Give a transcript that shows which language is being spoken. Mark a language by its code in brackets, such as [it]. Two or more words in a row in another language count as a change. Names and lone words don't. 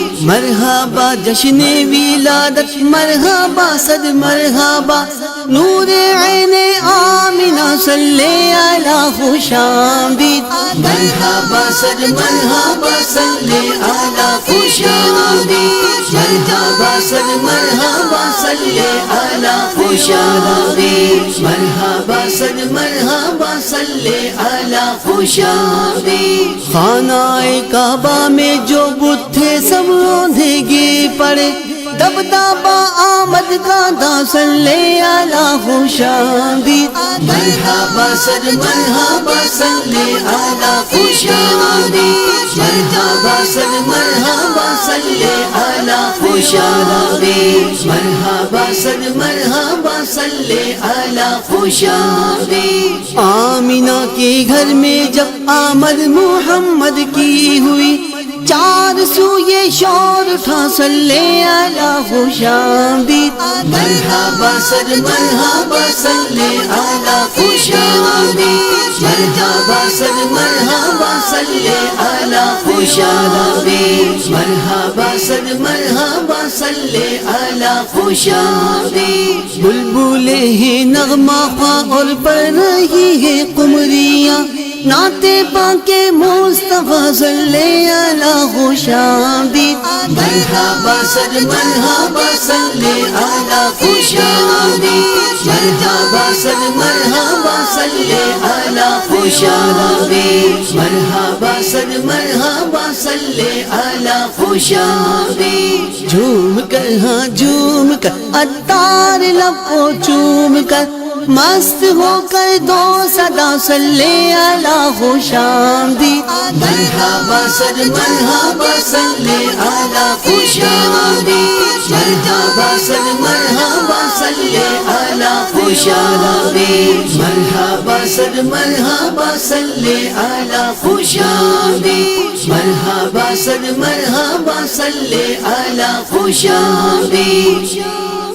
[ur] مرحبا جشن ولادت، مرحبا صد مرحبا نور عین آمنہ [ar] صلی علی [ur] خوشامدید۔ مرحبا صد مرحبا [ar] صلی علی [ur] خوشامدی، مرحبا صد مرحبا [ar] صلی علی [ur] خوشامدی، مرحبا صد مرحبا [ar] صلی علی [ur] خوشامدی۔ خانہ کعبہ میں جو بت تھے سب روندے گر پڑے، دبدبہ آمد کا دا [ar] صلی علی [ur] خوش آمدید مرحبا سر مرحبا [ar] صلی علی [ur] خوش آمدید مرحبا سر مرحبا [ar] صلی علی [ur] خوش آمدید مرحبا سر مرحبا [ar] صلی علی [ur] خوش آمدید آمینہ کے گھر میں جب آمد محمد کی ہوئی چار سو یہ شور اٹھا [ar] صلی علی [ur] خوش آمدید مرحبا سر مرحبا [ar] صلی علی [ur] خوش آمدید مرحبا سر مرحبا [ar] صلی علی [ur] خوش آمدید مرحبا سر مرحبا [ar] صلی علی [ur] خوش آمدید بلبلیں ہیں نغمہ خواں اور پڑھ رہی ہے قمریاں نعت پاک مصطفیٰ [ar] صلی علی [ur] خوش آمدید مرحبا سر مرحبا [ar] صلی علی [ur] خوش آمدید مرحبا سر مرحبا [ar] صلی علی [ur] خوش آمدید مرحبا سر مرحبا [ar] صلی علی [ur] خوش آمدید جھوم کر ہاں جھوم کر عطار لب کو چوم کر مست ہو کر دو صدا [ar] صلی علی [ur] خوش آمدید مرحبا سر مرحبا [ar] صلی علی [ur] خوش آمدید مرحبا سر مرحبا [ar] صلی علی [ur] خوش آمدید مرحبا سر مرحبا [ar] صلی علی [ur] خوش آمدید مرحبا سر مرحبا [ar] صلی علی [ur] خوش آمدید